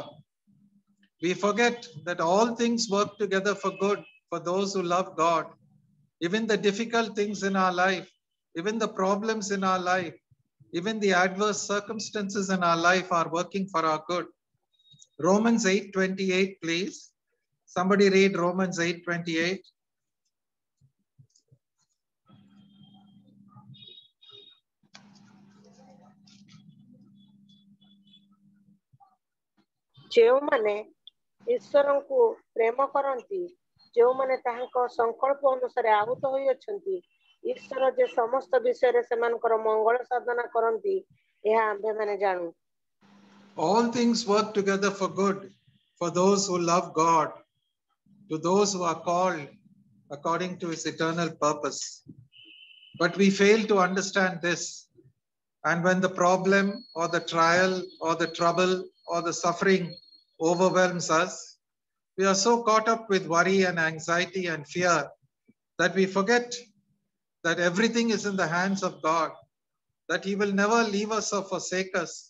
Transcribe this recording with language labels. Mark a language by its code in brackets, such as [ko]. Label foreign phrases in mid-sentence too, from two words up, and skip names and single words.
[en] We forget that all things work together for good for those who love God. Even the difficult things in our life, even the problems in our life, even the adverse circumstances in our life are working for our good. Romans 8:28, please. Somebody read Romans 8:28. [or] ଯେଉଁମାନେ ଈଶ୍ୱରଙ୍କୁ ପ୍ରେମ କରନ୍ତି, ଯେଉଁମାନେ ତାହାଙ୍କ ସଂକଳ୍ପ ଅନୁସାରେ ଆହୁତ ହୋଇଅଛନ୍ତି, ଈଶ୍ୱର ଯେ ସମସ୍ତ ବିଷୟରେ ସେମାନଙ୍କର ମଙ୍ଗଳ ସାଧନା କରନ୍ତି, ଏହା ଆମ୍ଭେମାନେ ଜାଣୁ। [en] All things work together for good for those who love God, to those who are called according to His eternal purpose. But we fail to understand this. And when the problem or the trial or the trouble or the suffering overwhelms us, we are so caught up with worry and anxiety and fear that we forget that everything is in the hands of God, that He will never leave us or forsake us.